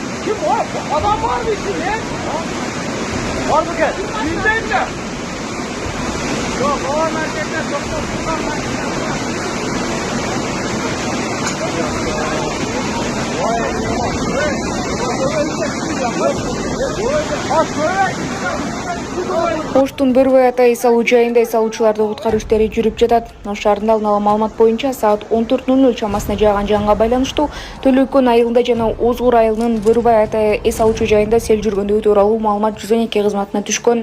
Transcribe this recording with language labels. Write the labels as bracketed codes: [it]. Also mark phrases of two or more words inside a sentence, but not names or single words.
[tr] Kim o? Adam var mı içinde? Var mı gel? Yüzdeyim de. Yok, o merkezden doktor buradan [ky] Оштун Бөрбай ата эс алуу жайында эс алуучуларды куткаруу иштери жүрүп жатат. Ош шаарында алдын ала маалымат боюнча саат 14:00 чамасына жааган жаңга байланыштуу Төлөкөн айылында жана Озгур айылынын Бөрбай ата эс алуучу жайында сел жүргөндүгү тууралуу маалымат 112 кызматына түшкөн.